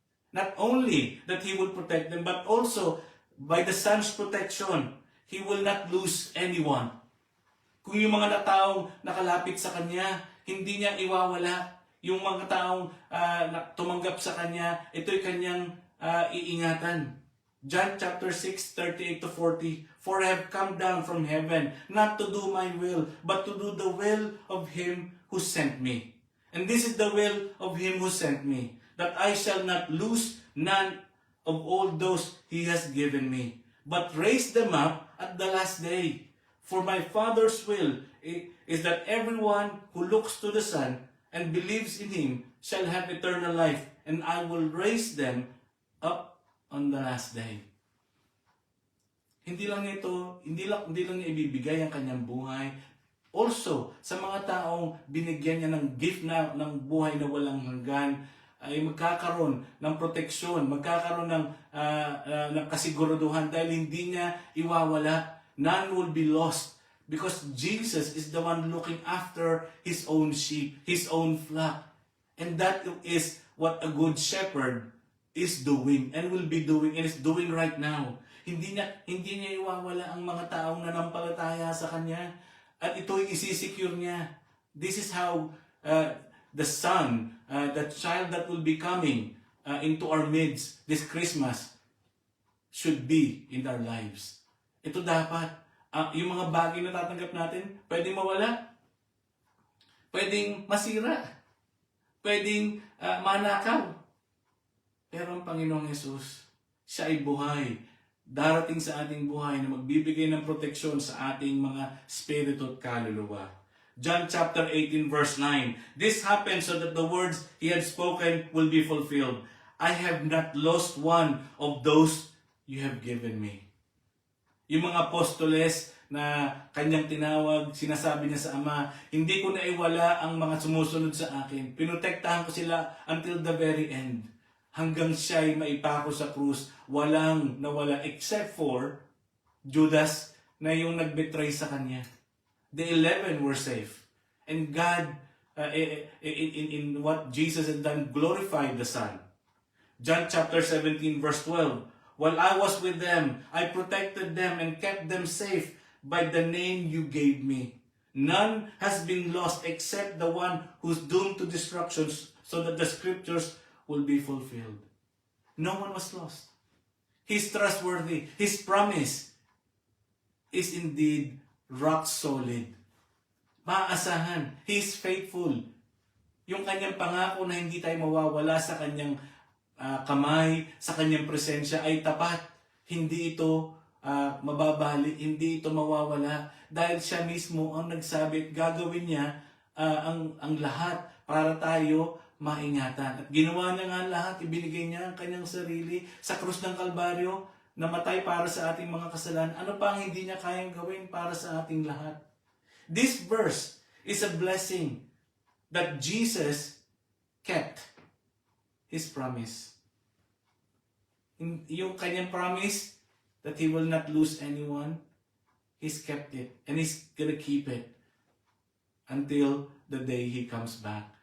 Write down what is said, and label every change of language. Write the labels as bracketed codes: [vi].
[en] Not only that He will protect them, but also, by the Son's protection, He will not lose anyone. [tl] Kung yung mga taong nakalapit sa Kanya, hindi niya iwawala. Yung mga taong tumanggap sa Kanya, ito'y Kanyang iingatan. [en] John chapter 6, 38 to 40, "For I have come down from heaven, not to do my will, but to do the will of Him who sent me. And this is the will of Him who sent me, that I shall not lose none of all those He has given me, but raise them up at the last day. For my Father's will is that everyone who looks to the Son and believes in Him shall have eternal life, and I will raise them up on the last day." [tl] Hindi lang niya ibibigay ang kanyang buhay. Also, sa mga taong binigyan niya ng gift ng buhay na walang hanggan, ay magkakaroon ng proteksyon, magkakaroon ng kasiguraduhan dahil hindi niya iwawala. [en] None will be lost because Jesus is the one looking after His own sheep, His own flock. And that is what a good shepherd is doing and will be doing and is doing right now. [tl] Hindi niya iwawala ang mga taong nanampalataya sa Kanya at ito'y isisecure niya. [en] This is how the Son, the child that will be coming into our midst this Christmas should be in our lives. [tl] Ito dapat. Yung mga bagay na tatanggap natin, pwedeng mawala, pwedeng masira, pwedeng manakaw. Pero ang Panginoong Yesus, siya ay buhay. Darating sa ating buhay na magbibigay ng proteksyon sa ating mga spirito at kaluluwa. [en] John chapter 18 verse 9. "This happened so that the words He had spoken will be fulfilled. I have not lost one of those you have given me." [tl] Yung mga apostoles na Kanyang tinawag, sinasabi niya sa Ama, hindi ko naiwala ang mga sumusunod sa akin. Pinotektahan ko sila [en] until the very end. [tl] Hanggang siya'y maipako sa krus, walang nawala except for Judas na yung nagbetray sa Kanya. [en] The 11 were safe. And God, in what Jesus had done, glorified the Son. John chapter 17 verse 12. "While I was with them, I protected them and kept them safe by the name you gave me. None has been lost except the one who's doomed to destruction, so that the scriptures will be fulfilled." No one was lost. He's trustworthy. His promise is indeed rock solid. [tl] Maaasahan. [en] He's faithful. [tl] Yung Kanyang pangako na hindi tayo mawawala sa Kanyang kamay, sa Kanyang presensya ay tapat. Hindi ito mababali, hindi ito mawawala. Dahil siya mismo ang nagsabi at gagawin niya ang lahat para tayo maingatan. At ginawa niya nga lahat, ibinigay niya ang Kanyang sarili sa krus ng Kalbaryo, namatay para sa ating mga kasalanan. Ano pa ang hindi niya kayang gawin para sa ating lahat? [en] This verse is a blessing that Jesus kept His promise. [tl] Yung Kanyang [en] promise that He will not lose anyone, He's kept it. And He's gonna keep it until the day He comes back.